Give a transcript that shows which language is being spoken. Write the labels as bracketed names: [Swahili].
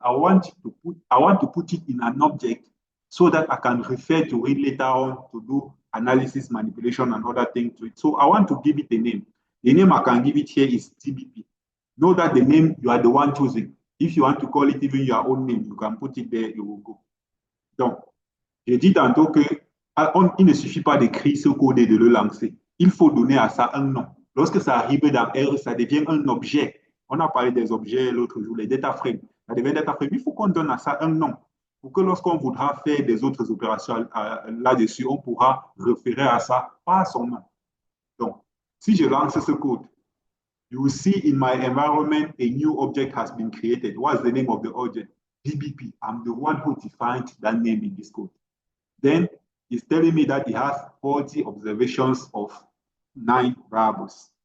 [English] I want to put it in an object so that I can refer to it later on to do analysis, manipulation, and other things to it. So I want to give it a name. The name I can give it here is TBP. Know that the name you are the one choosing. If you want to call it even your own name, you can put it there, it will go. [French] Donc, j'ai dit tantôt qu'il ne suffit pas d'écrire ce code et de le lancer. Il faut donner à ça un nom. Lorsque ça arrive dans R, ça devient un objet. On a parlé des objets l'autre jour, les data frames. Ça devient data frame. Il faut qu'on donne à ça un nom pour que lorsqu'on voudra faire des autres opérations là-dessus, on pourra référer à ça par son nom. Donc, si je lance ce code, [English] you will see in my environment, a new object has been created. What's the name of the object? DBP. I'm the one who defined that name in this code. Then it's telling me that it has 40 observations of 9 variables.